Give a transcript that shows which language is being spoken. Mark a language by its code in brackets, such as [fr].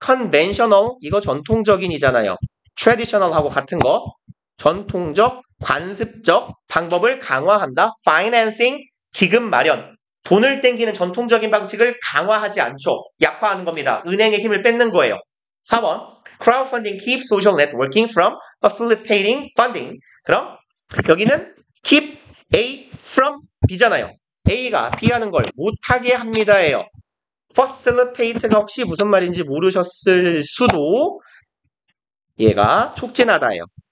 [ko] conventional 이거 전통적인이잖아요. traditional하고 같은 거. 전통적, 관습적 방법을 강화한다. financing 기금 마련. 돈을 땡기는 전통적인 방식을 강화하지 않죠. 약화하는 겁니다. 은행의 힘을 뺏는 거예요. 4번. [en] crowdfunding keeps social networking from facilitating funding. [ko] 그럼 여기는 [en] keep A from B [ko] 잖아요. A가 B 하는 걸 못하게 합니다예요. facilitate가 혹시 무슨 말인지 모르셨을 수도 얘가 촉진하다예요.